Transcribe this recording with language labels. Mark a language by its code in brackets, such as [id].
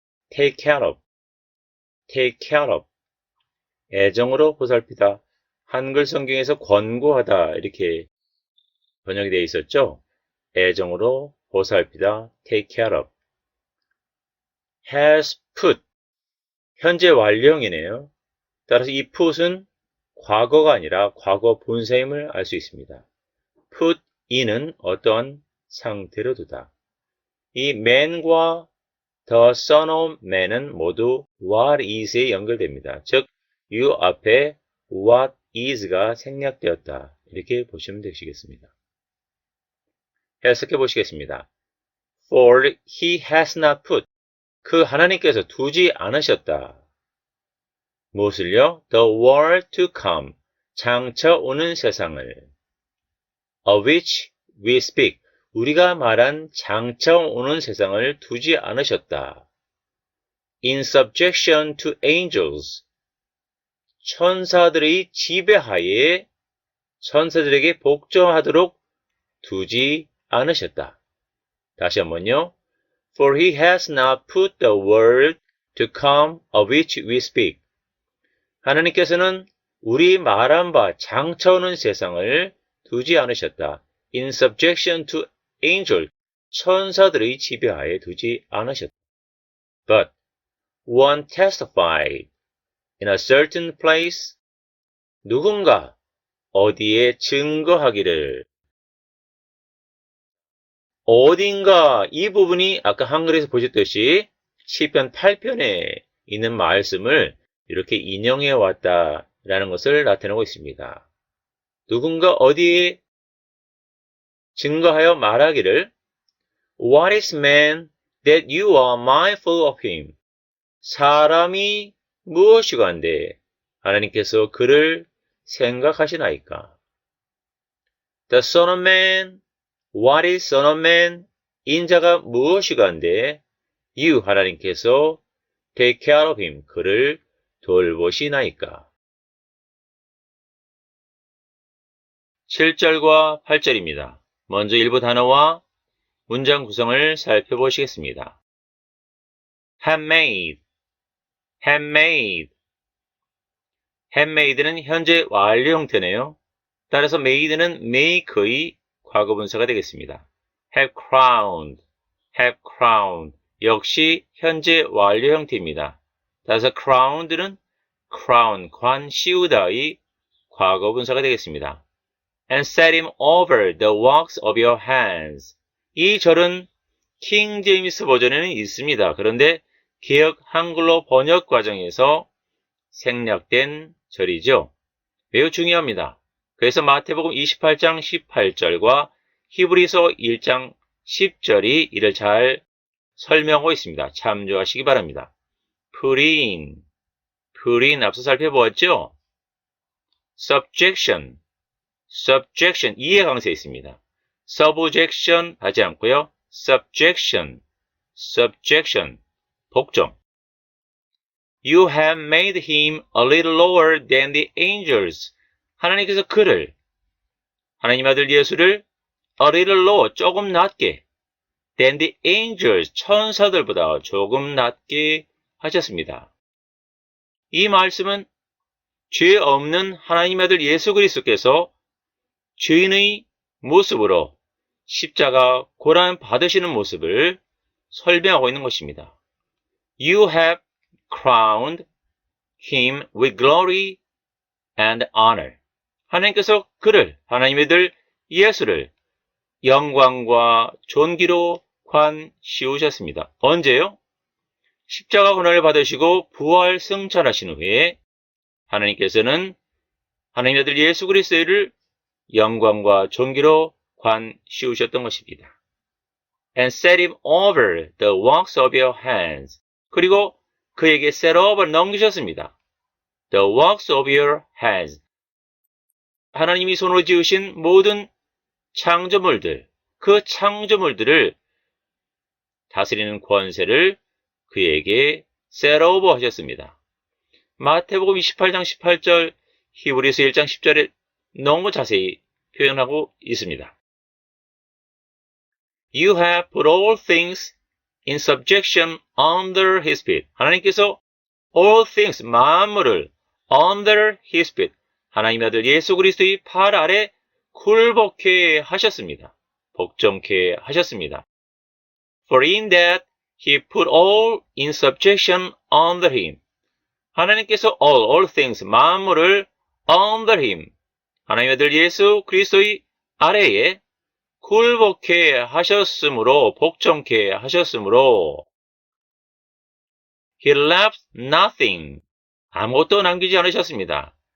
[en] take care of, take care of. [ko] 애정으로 보살피다. 한글 성경에서 권고하다 이렇게 번역이 되어 있었죠. 애정으로 보살피다. [en] take care of. has put. [ko] 현재 완료형이네요. 따라서 이 put은 과거가 아니라 과거 분사임을 알 수 있습니다. put in은 어떤 상태로 두다. 이 man과 the son of man은 모두 what is에 연결됩니다. 즉, you 앞에 what is가 생략되었다. 이렇게 보시면 되시겠습니다. 해석해 보시겠습니다. [en] For he has not put. [ko] 그 하나님께서 두지 않으셨다. 무엇을요? [en] The world to come. [ko] 장차 오는 세상을. [en] Of which we speak. [ko] 우리가 말한 장차 오는 세상을 두지 않으셨다. [en] In subjection to angels. [ko] 천사들의 지배하에 천사들에게 복종하도록 두지 않으셨다. 다시 한번요. [en] For he has not put the world to come of which we speak. [ko] 하나님께서는 우리 말한 바 장차 오는 세상을 두지 않으셨다. [en] In subjection to angel. [ko] 천사들의 지배하에 두지 않으셨다. [en] But one testified in a certain place. [ko] 누군가 어디에 증거하기를. 어딘가 이 부분이 아까 한글에서 보셨듯이 시편 8편에 있는 말씀을 이렇게 인용해 왔다라는 것을 나타내고 있습니다. 누군가 어디에 증거하여 말하기를 [en] What is man that you are mindful of him? [ko] 사람이 무엇이간데 하나님께서 그를 생각하시나이까? [en] The son of man. What is son of man? [ko] 인자가 무엇이간데 [en] you [ko] 하나님께서 [en] take care of him. [ko] 그를 돌보시나이까? 7절과 8절입니다. 먼저 일부 단어와 문장 구성을 살펴보시겠습니다. [en] handmade, handmade. [ko] handmade는 현재 완료 형태네요. 따라서 made는 make의 과거분사가 되겠습니다. [en] have crowned, have crowned. [ko] 역시 현재 완료 형태입니다. 따라서 crowned는 crown, 관 씌우다의 과거분사가 되겠습니다. And set him over the works of your hands. 이 절은 킹 제임스 버전에는 있습니다. 그런데 개역 한글로 번역 과정에서 생략된 절이죠. 매우 중요합니다. 그래서 마태복음 28장 18절과 히브리서 1장 10절이 이를 잘 설명하고 있습니다. 참조하시기 바랍니다. put in, put인 앞서 살펴보았죠? subjection, subjection, 이해 강세 있습니다. subjection 하지 않고요. [en] subjection, subjection, [ko] 복종. [en] You have made him a little lower than the angels. [ko] 하나님께서 그를, 하나님 아들 예수를 [en] a little lower, [ko] 조금 낮게, [en] than the angels, [ko] 천사들보다 조금 낮게 하셨습니다. 이 말씀은 죄 없는 하나님 아들 예수 그리스도께서 죄인의 모습으로 십자가 고난 받으시는 모습을 설명하고 있는 것입니다. [en] You have crowned him with glory and honor. [ko] 하나님께서 그를, 하나님의 아들 예수를 영광과 존귀로 관 씌우셨습니다. 언제요? 십자가 고난을 받으시고 부활 승천하신 후에 하나님께서는 하나님의 아들 예수 그리스도를 영광과 존귀로 관 씌우셨던 것입니다. [en] And set him over the works of your hands. [ko] 그리고 그에게 set over 넘기셨습니다. [en] The works of your hands. [ko] 하나님이 손으로 지으신 모든 창조물들, 그 창조물들을 다스리는 권세를 그에게 set over 하셨습니다. 마태복음 28장 18절, 히브리서 1장 10절에 너무 자세히 표현하고 있습니다. [en] You have put all things in subjection under his feet. [ko] 하나님께서 all things, 만물을 [en] under his feet, [ko] 하나님의 아들 예수 그리스도의 팔 아래 굴복케 하셨습니다. 복종케 하셨습니다. [en] For in that he put all in subjection under him. [ko] 하나님께서 all things, 만물을 under him, 하나님의 아들 예수 그리스도의 아래에 굴복케 하셨으므로, 복종케 하셨으므로 [en] he left nothing, [ko] 아무것도 남기지 않으셨습니다.